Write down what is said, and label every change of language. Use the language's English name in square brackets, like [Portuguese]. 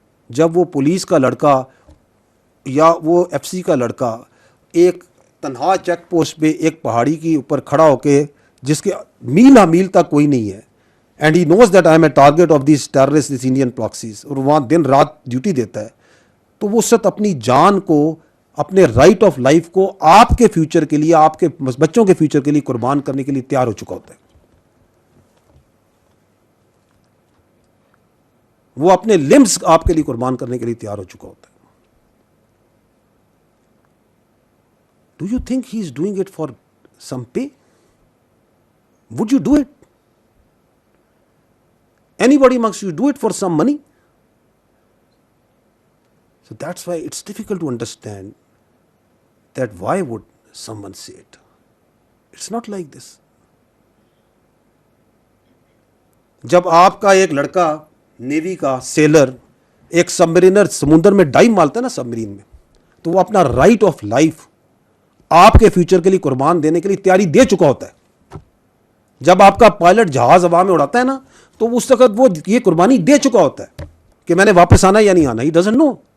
[Urdu] جب وہ پولیس کا لڑکا یا وہ ایف سی کا لڑکا ایک تنہا چیک پوسٹ پہ ایک پہاڑی کے اوپر کھڑا ہو کے، جس کے میل میل تک کوئی نہیں ہے، [English] and he knows that I am a target of these terrorist, these Indian proxies, [Urdu] اور وہاں دن رات ڈیوٹی دیتا ہے، تو وہ سب اپنی جان کو، اپنے رائٹ آف لائف کو آپ کے فیوچر کے لیے، آپ کے بچوں کے فیوچر کے لیے قربان کرنے کے لیے تیار ہو چکا ہوتا ہے. وہ اپنے لمبس آپ کے لیے قربان کرنے کے لیے تیار ہو چکا ہوتا ہے. [English] Do you think he is doing it for some pay? Would you do it? Anybody amongst you do it for some money? So that's why it's difficult to understand that why would someone say it. It's not like this. [Urdu] جب آپ کا ایک لڑکا navy کا seller ایک سبمرینر سمندر میں dive مارتا ہے نا سبمرین میں، تو وہ اپنا رائٹ آف لائف آپ کے فیوچر کے لیے قربان دینے کے لیے تیاری دے چکا ہوتا ہے. جب آپ کا پائلٹ جہاز ہوا میں اڑاتا ہے نا، تو اس وقت وہ یہ قربانی دے چکا ہوتا ہے کہ میں نے واپس آنا یا نہیں آنا. [English] He doesn't know.